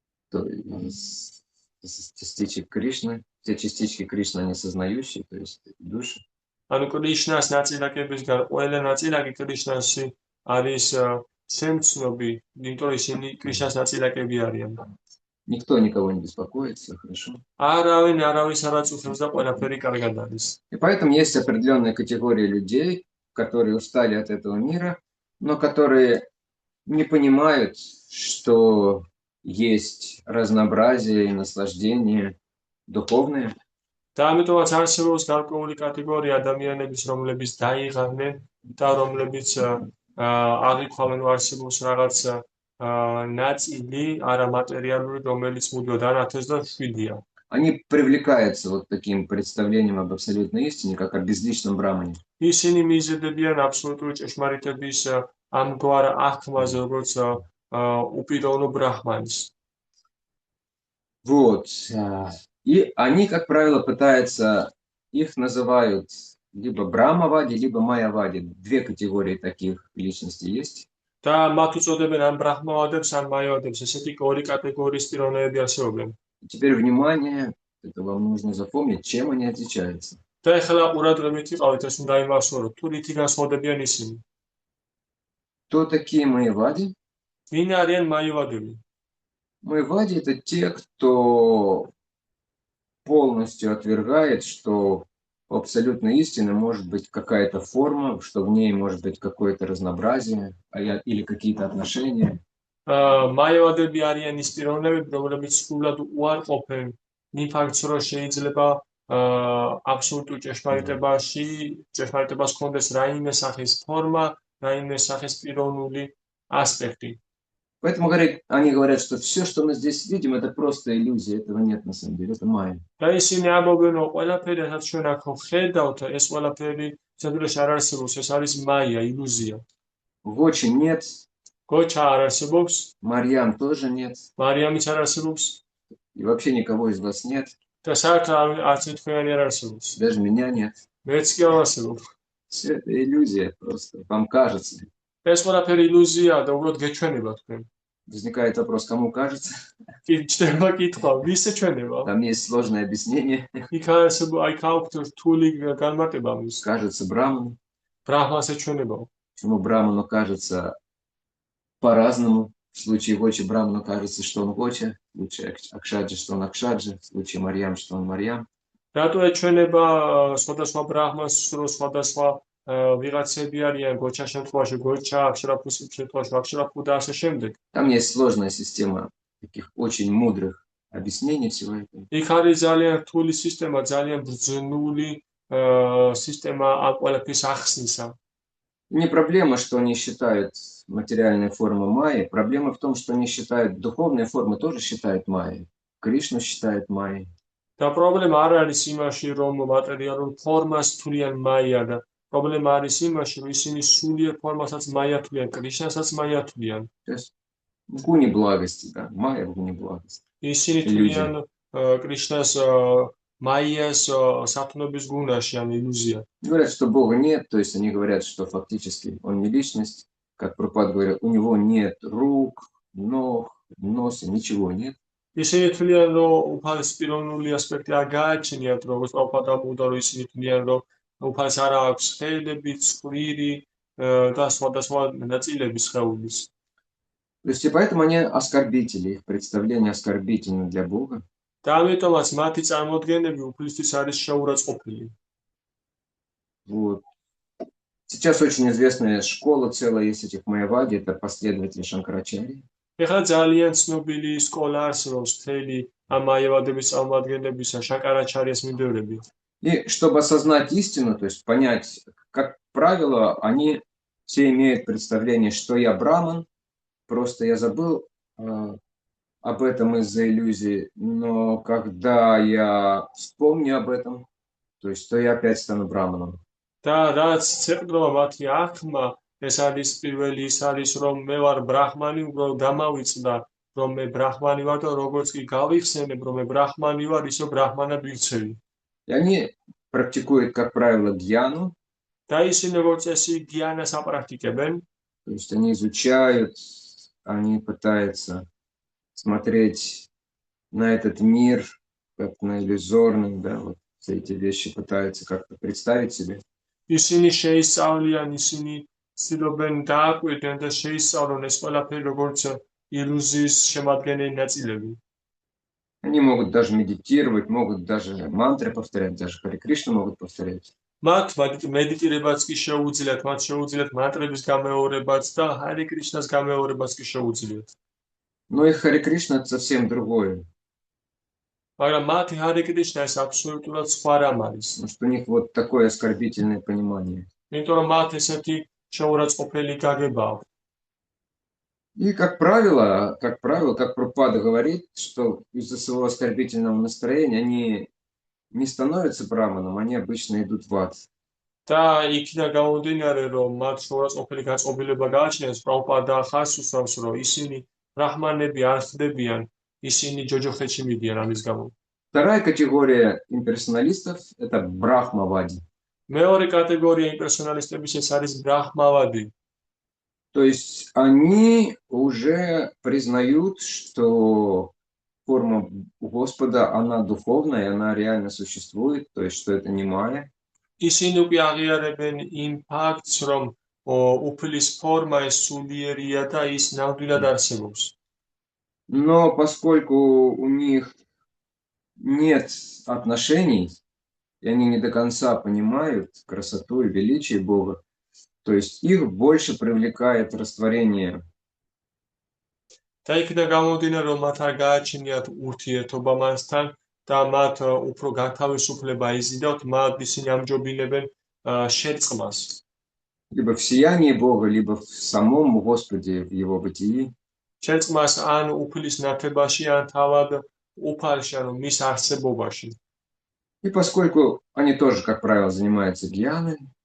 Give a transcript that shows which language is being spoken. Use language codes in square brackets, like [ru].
[ru] То есть из частичек Кришны. Все частички Кришны, они сознающие, то есть души. [ka] ანუ კრიშნას ნაწილაკებისგან ყველა ნაწილაკი კრიშნაში არის შემცნობი, იმიტომ რომ ისინი კრიშნას ნაწილაკები არიან. [ru] Никто никого не беспокоит, все хорошо. [ka] არავინ არავის არ აწუხებს და ყველაფერი კარგად არის. [ru] И поэтому есть определенная категория людей, которые устали от этого мира, но которые не понимают, что есть разнообразие и наслаждение духовное. [ka] და ამიტომაც არსებობს გარკვეული კატეგორია ადამიანების, რომლებიც დაიღალნენ და რომლებიც აღიქვამენ არსებობს რაღაც ნაწილი არამატერიალური, რომელიც მუდმივად ანათებს და შვიდია. [ru] Они привлекаются вот таким представлением об абсолютной истине, как о безличном брамане. [ka] ისინი მიზედებიან აბსოლუტური ჭეშმარიტების ამგვარ აღქმაზე, როგორც უპიროვნო ბრაჰმანის. [ru] Вот. И они, как правило, пытаются, их называют либо Брамавади, либо Майявади. Две категории таких личностей есть. [ka] და მათ უწოდებენ ან ბრაჰმავადებს, ან მაიავადებს. ესეთი ორი კატეგორიის პიროვნებები არსებობენ. [ru] Теперь внимание, это вам нужно запомнить, чем они отличаются. [ka] და ეხლა ყურადღებით იყავით, ეს უნდა იმახსოვროთ, თუ რითი განსხვავდებიან ისინი. [ru] Кто такие Майявади? [ka] ვინ არიან მაიავადები? [ru] Майявади — это те, кто полностью отвергает, что у абсолютной истины может быть какая-то форма, что в ней может быть какое-то разнообразие или какие-то отношения. [ka] მაიავადები არიან ის პიროვნებები, რომლებიც სრულად უარყოფენ იმ ფაქტს, რომ შეიძლება აბსოლუტურ ჭეშმარიტებას ჰქონდეს რაიმე სახის ფორმა, რაიმე სახის პიროვნული ასპექტი. [ru] Поэтому они говорят, что все, что мы здесь видим, это просто иллюзия, этого нет на самом деле, это майя. [ka] და ისინი ამბობენ, რომ ყველაფერი, რასაც ჩვენ აქ ხედავთ, ეს ყველაფერი სამდროში არ არსებობს, ეს არის მაია, ილუზია. [ru] Гочи нет, [ka] გოჩა არ არსებობს, [ru] Марьям тоже нет, [ka] მარიამიც არ არსებობს [ru] и вообще никого из вас нет, [ka] და საერთოდ არც თქვენი არ არსებობს. [ru] даже меня нет. [ka] მეც კი არ არსებობ. [ru] Все это иллюзия просто, вам кажется. [ka] ეს ყველაფერი ილუზიაა და უბრალოდ გეჩვენება თქვენ. [ru] Возникает вопрос, кому кажется? [ka] კი ჩდება კითხვა, ვის ეჩვენება? [ru] Там есть сложное объяснение. [ka] იქ არსებობს, აი ქაუქთ რთული განმარტება ამის. [ru] Кажется Браману. [ka] ბრაჰმას ეჩვენება. [ru] Почему Браману кажется по-разному? В случае Гочи Браману кажется, что он Гоча, в случае Акшаджи, что он Акшаджи, в случае Марьям, что он Марьям. [ka] რატო ეჩვენება სხვადასხვა ბრაჰმას, რომ სხვადასხვა ვიღაცები არიან გოჩა შემთხვევაში გოჩა, აქშრაფუს შემთხვევაში აქშრაფუ და ასე შემდეგ. [ru] Там есть сложная система таких очень мудрых объяснений всего этого. [ka] იქ არის ძალიან რთული სისტემა, ძალიან ბრძნული სისტემა ამ ყველაფრის ახსნისა. [ru] Не проблема, что они считают материальные формы майи, проблема в том, что они считают духовные формы, тоже считают майей. Кришну считает майей. [ka] და პრობლემა არ არის იმაში, რომ მატერიალურ ფორმას თვლიან მაია და პრობლემა არის იმაში, რომ ისინი სულიერ ფორმასაც მაია თვლიან, კრიშნასაც მაია თვლიან. [ru] То есть в гуне благости, да, майя в гуне благости. [ka] ისინი თვლიან კრიშნას მაიას სათნობის გუნაში, ან ილუზია. [ru] Говорят, что Бога нет, то есть они говорят, что фактически он не личность. Как Прабхупада говорит, у него нет рук, ног, носа, ничего нет. [ka] ისინი თვლიან, რომ უფალს პიროვნული ასპექტი არ გააჩნიათ, როგორც პრაბჰუპადა ამბობდა, რომ ისინი თვლიან, რომ უფალს არ აქვს ხელები, ცხვირი და სხვადასხვა ნაწილები სხეულის. [ru] То есть и поэтому они оскорбители, их представление оскорбительно для Бога. [ka] და ამიტომაც მათი წარმოდგენები უფლისთვის არის შეურაცხყოფილი. [ru] Вот. Сейчас очень известная школа целая есть этих майявади, это последователи Шанкарачарьи. [ka] ეხლა ძალიან ცნობილი სკოლა არსებობს მთელი ამ მაიავადების წარმომადგენლებისა, შანკარაჩარიას მიმდევრები. [ru] И чтобы осознать истину, то есть понять, как правило, они все имеют представление, что я браман, просто я забыл об этом из-за иллюзии, но когда я вспомню об этом, то есть то я опять стану браманом. [ka] და რაც ცეკვდრომა მათი აღქმა, ეს არის პირველი ის არის, რომ მე ვარ ბრაჰმანი, უბრალოდ დამავიწყდა, რომ მე ბრაჰმანი ვარ და როგორც კი გავიხსენებ, რომ მე ბრაჰმანი ვარ, ისო ბრაჰმანად ვიქცევი. [ru] И они практикуют, как правило, гьяну. [ka] და ისინი როგორც წესი გიანას აპრაქტიკებენ. [ru] То есть они изучают, они пытаются смотреть на этот мир, как на иллюзорный, да, вот все эти вещи пытаются как-то представить себе. [ka] ისინი შეისწავლიან, ისინი ცდილობენ დააკვირდნენ და შეისწავლონ ეს ყველაფერი როგორც ილუზიის შემადგენელი ნაწილები. [ru] Они могут даже медитировать, могут даже мантры повторять, даже Харе Кришну могут повторять. [ka] მათ მედიტირებაც კი შეუძლიათ, მათ შეუძლიათ мантрების გამეორებაც და ჰარე კრიშნას გამეორებაც კი შეუძლიათ. [ru] Но их Харе Кришна это совсем другое. [ka] მაგრამ მათი ჰარე კრიშნა ეს აბსოლუტურად სხვა რამ არის. [ru] Потому что у них вот такое оскорбительное понимание. [ka] იმიტომ რომ მათ ესეთი შეურაცხყოფელი გაგება აქვს. [ru] И как правило, как Прабхупада говорит, что из-за своего оскорбительного настроения они не становятся браманом, они обычно идут в ад. [ka] და იქიდან გამომდინარე, რომ მათ შეურაცხყოფელი გაწყობილება გააჩნიათ, პრაბჰუპადა ხაზს უსვამს, რომ ისინი ბრაჰმანები არ ხდებიან, ისინი ჯოჯოხეთში მიდიან ამის გამო. [ru] Вторая категория имперсоналистов – это брахмавади. [ka] მეორე კატეგორია იმპერსონალისტების ეს არის ბრაჰმავადი. [ru] То есть они уже признают, что форма Господа, она духовная, она реально существует, то есть что это не майя. [ka] ისინი უკვე აღიარებენ იმ ფაქტს, რომ უფლის ფორმა ეს სულიერია და ის ნამდვილად არსებობს. [ru] Но поскольку у них нет отношений, и они не до конца понимают красоту и величие Бога, то есть их больше привлекает растворение. [ka] და იქიდან გამომდინარე, რომ მათ არ გააჩნიათ ურთიერთობა მასთან და მათ უფრო გათავისუფლება იზიდავთ, მათ ისინი ამჯობინებენ შერწყმას. [ru] Либо в сиянии Бога, либо в самом Господе, в Его бытии. [ka] შეწყმას ან უფლის ნათებაში, ან თავად უფალში, ანუ მის არსებობაში. [ru] И поскольку они тоже, как правило, занимаются гьяной,